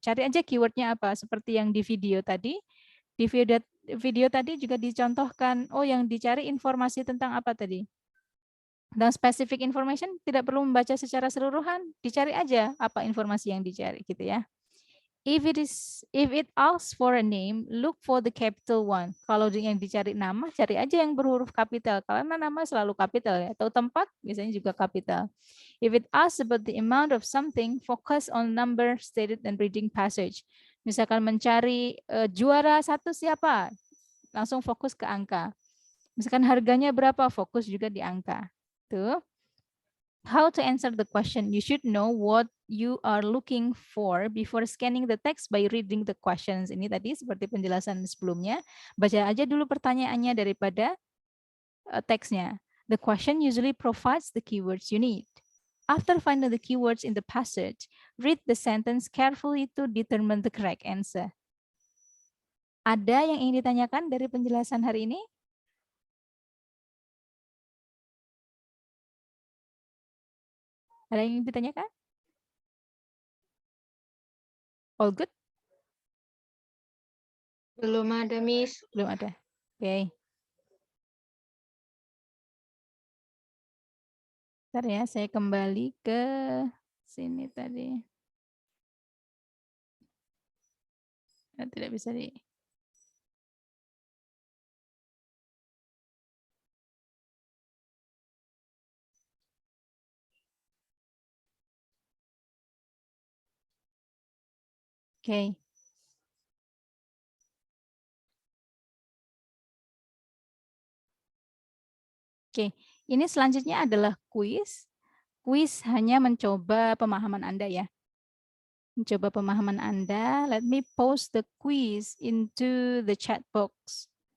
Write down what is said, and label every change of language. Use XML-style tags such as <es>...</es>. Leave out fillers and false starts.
<id>Cari aja keywordnya apa, seperti yang di video tadi. Di video tadi juga dicontohkan, oh yang dicari informasi tentang apa tadi? Dan specific information tidak perlu membaca secara seluruhan, dicari aja apa informasi yang dicari gitu ya.</id> <en>If it asks for a name, look for the capital one.</en> <id>Kalau yang dicari nama, cari aja yang berhuruf kapital karena nama selalu kapital ya. Atau tempat biasanya juga kapital.</id> <en>If it asks about the amount of something, focus on number stated and reading passage.</en> <id>Misalkan mencari juara 1 siapa, langsung fokus ke angka. Misalkan harganya berapa, fokus juga di angka. Tuh.</id> <en>How to answer the question? You should know what you are looking for before scanning the text by reading the questions.</en> <id>Ini tadi seperti penjelasan sebelumnya. Baca aja dulu pertanyaannya daripada teksnya.</id> <en>The question usually provides the keywords you need. After finding the keywords in the passage, read the sentence carefully to determine the correct answer.</en> <id>Ada yang ingin ditanyakan dari penjelasan hari ini? Ada yang ingin ditanyakan?</id> <en>All good?</en> <id>Belum ada, Miss. Belum ada. Oke. Bentar ya, saya kembali ke sini tadi. Tidak bisa di... Oke. Oke, ini selanjutnya adalah kuis. Kuis hanya mencoba pemahaman Anda ya. Mencoba pemahaman Anda.</id> <en>Let me post the quiz into the chat box.</en>